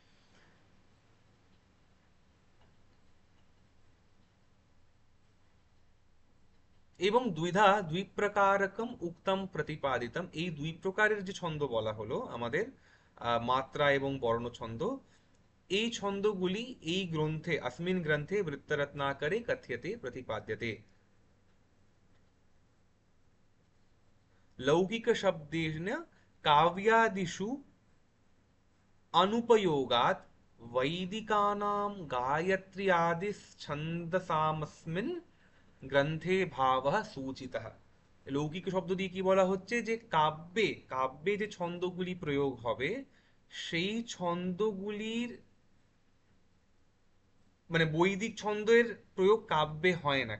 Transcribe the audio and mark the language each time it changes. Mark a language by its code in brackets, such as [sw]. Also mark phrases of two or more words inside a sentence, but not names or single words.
[bn] এবং দ্বিধা দুই প্রকারকম [sa] উক্তম প্রতিপাদিতম, [bn] এই দুই প্রকারের যে ছন্দ বলা হলো আমাদের, মাত্রা এবং বর্ণ ছন্দ, এই ছন্দগুলি এই গ্রন্থে [sa] अस्मिन् গ্রন্থে বৃত্তরত্নাকরে কথ্যতে প্রতিপাদ্যতে। लौकिक शब्देन काव्यादिषु अनुपयोगात् वैदिकानां गायत्री आदि छन्दसामस्मिन् গ্রন্থে ভাবः সূচিতः। [bn] লৌকিক শব্দ দিয়ে কি বলা হচ্ছে যে কাব্যে, কাব্যে যে ছন্দগুলি প্রয়োগ হবে সেই ছন্দগুলির মানে বৈদিক ছন্দের প্রয়োগ কাব্যে হয় না।